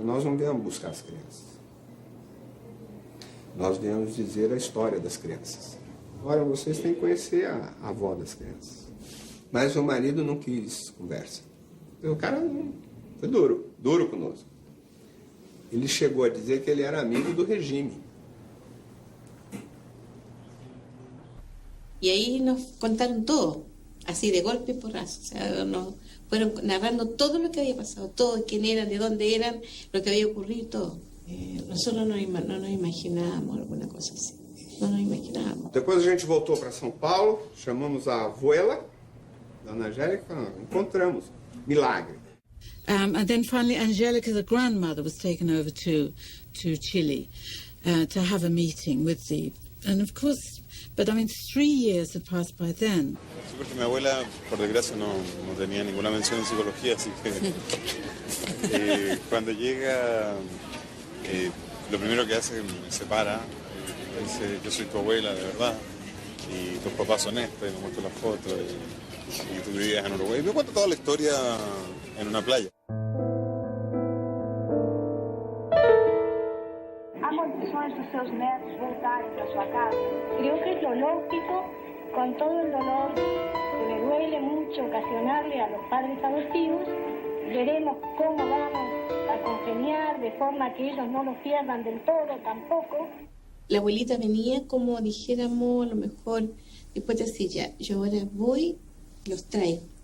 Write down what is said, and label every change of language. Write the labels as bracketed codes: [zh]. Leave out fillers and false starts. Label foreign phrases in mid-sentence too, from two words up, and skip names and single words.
[pt] Nós não viemos buscar as crianças. Nós viemos dizer a história das crianças. Agora, vocês têm que conhecer a avó das crianças. Mas o marido não quis conversa. O cara foi duro conosco. Ele chegou a dizer que ele era amigo do regime. [es] Y ahí nos contaron todo, así de golpe y porrazo. O sea, nos fueron narrando todo lo que había pasado, todo, quién eran, de dónde eran, lo que había ocurrido, todo. Nosotros no nos imaginábamos alguna cosa así. No nos imaginábamos. [pt] Depois a gente voltou para São Paulo, chamamos a abuela, Dona Angélica, encontramos. Milagre. [en] And then finally, Angelica, the grandmother, was taken over to Chile to have a meeting with the... And of course, but I mean, 3 years had passed by then. [es] Sí, porque mi abuela, por desgracia, no tenía ninguna mención en psicología, así que cuando llega, lo primero que hace es que me separa. Dice, yo soy tu abuela de verdad y tus papás son estos, y me muestra las fotos y tú vivías en Uruguay. Y me cuenta toda la historia en una playa. [pt] Há condições dos seus netos voltarem para sua casa. [es] Creo que es lo lógico, con todo el dolor que me duele mucho ocasionarle a los padres adoptivos. Veremos cómo vamos a congeniar de forma que ellos no los pierdan del todo tampoco. La abuelita venía como dijéramos, a lo mejor, después decía, ya, yo ahora voy, los traigo.